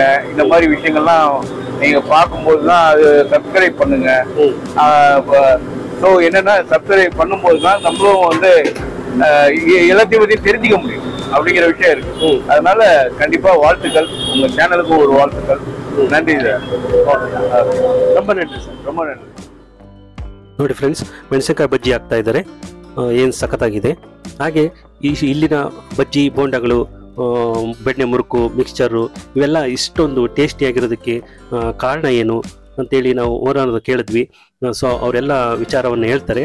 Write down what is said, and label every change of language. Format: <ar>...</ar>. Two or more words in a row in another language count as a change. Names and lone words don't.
<ta>இந்த மாதிரி விஷயங்கள்லாம் நீங்க பார்க்கும்போது தான் அது சப்ஸ்கிரைப் பண்ணுங்க. ஸோ என்னன்னா, சப்ஸ்கிரைப் பண்ணும்போது தான் நம்மளும் வந்து எல்லாத்தையும் பத்தி தெரிஞ்சுக்க முடியும் அப்படிங்கிற விஷயம் இருக்கு. அதனால கண்டிப்பா வாழ்த்துக்கள், உங்க சேனலுக்கும் ஒரு வாழ்த்துக்கள். நன்றி சார், ரொம்ப நன்றி சார், ரொம்ப நன்றி.</ta> <kn>ನೋಡಿ ಫ್ರೆಂಡ್ಸ್, ಮೆಣಸಿನಕಾಯಿ ಬಜ್ಜಿ ಆಗ್ತಾ ಇದ್ದಾರೆ, ಏನು ಸಖತ್ತಾಗಿದೆ. ಹಾಗೆ ಇಲ್ಲಿನ ಬಜ್ಜಿ ಬೋಂಡಗಳು, ಬೆಣ್ಣೆ ಮುರುಕು, ಮಿಕ್ಸ್ಚರು ಇವೆಲ್ಲ ಇಷ್ಟೊಂದು ಟೇಸ್ಟಿಯಾಗಿರೋದಕ್ಕೆ ಕಾರಣ ಏನು ಅಂತೇಳಿ ನಾವು ಓನರ್ ಕೇಳಿದ್ವಿ. ಸೊ ಅವರೆಲ್ಲ ವಿಚಾರವನ್ನು ಹೇಳ್ತಾರೆ.</kn>